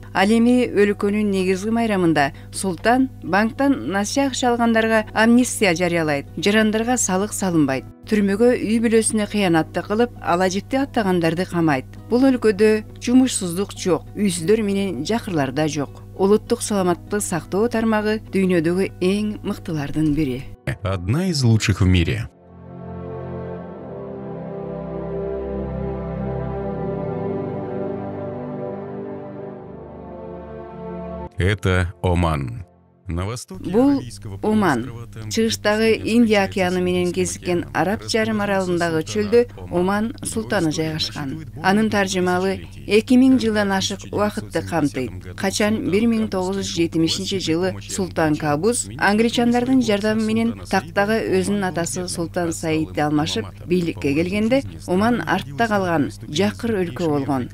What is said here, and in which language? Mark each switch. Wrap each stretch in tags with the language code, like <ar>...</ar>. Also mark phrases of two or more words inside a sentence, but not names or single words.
<ky>Ал эми өлкөнүн негизги майрамында султан банктан насыя акча алгандарга амнистия жарыялайт. Жарандарга салык салынбайт. Түрмөгө үй бүлөсүнө кыянатты кылып, алажикти аттагандарды камайт. Бул өлкөдө жумушсуздук жок, үйсүздөр менен жакырлар да жок. Улуттук саламаттыкты сактоо тармагы дүйнөдөгү эң мыктылардын бири.</ky> <ru>Одна из лучших в мире. Это Оман.</ru> <ky>Бул Оман. Чыгыштагы Индия океаны менен кезиккен Араб жарым аралындагы чөлдө Оман султаны жайгашкан. Анын таржымалы 2000 жылдан ашык убакытты камтыйт. Качан 1970 жылы султан Кабус англичандардын жардамы менен тактагы өзүнүн атасы султан Саидди алмашып бийликке келгенде, Оман артта калган жакыр өлкө болгон.</ky>